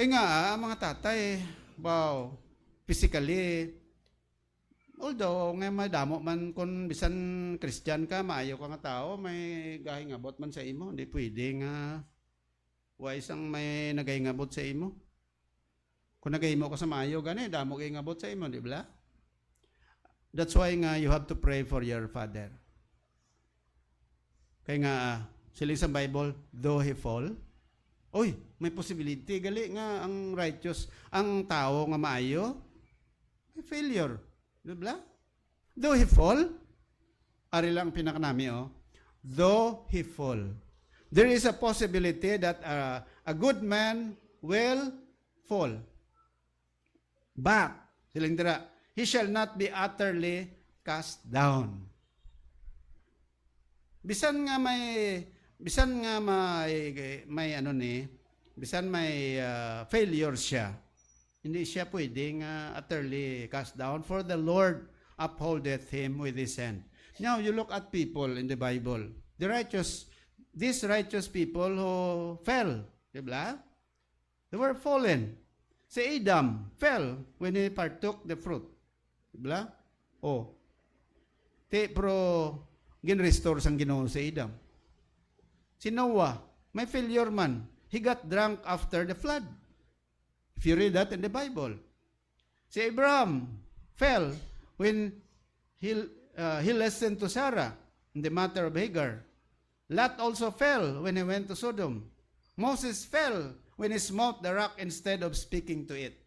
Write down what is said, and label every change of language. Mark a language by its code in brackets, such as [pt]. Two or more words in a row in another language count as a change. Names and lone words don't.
[hil] Kaya nga, ang mga tatay, wow, physically, although nga may damo man kung bisan Christian ka, maayo ka nga tao, may gahingabot man sa imo, hindi pwede nga wais ang may nagahingabot sa imo. Kung nagahimo ka sa maayo, gani, damo gahingabot sa imo, di ba? [en] That's why nga you have to pray for your father. [hil] Kaya nga, sila sa Bible, [en] though he fall, [hil] oy, may possibility, gali nga ang righteous, ang tao nga maayo, may failure. Di ba? [en] Though he fall, [hil] ari lang pinakanami, [en] though he fall. There is a possibility that a good man will fall. But, [hil] silang dira, [en] he shall not be utterly cast down. [hil] Bisan nga may failure siya. Hindi siya pwedeng [en] utterly cast down, for the Lord upholdeth him with his hand. Now, you look at people in the Bible. These righteous people who fell, diba? They were fallen. Si Adam fell when he partook the fruit. [hil] Diba? Pero gin-restore sang Ginoo si Adam. Si Noah, may failure man. [en] He got drunk after the flood. If you read that in the Bible. Si Abraham fell when he listened to Sarah in the matter of Hagar. Lot also fell when he went to Sodom. Moses fell when he smote the rock instead of speaking to it.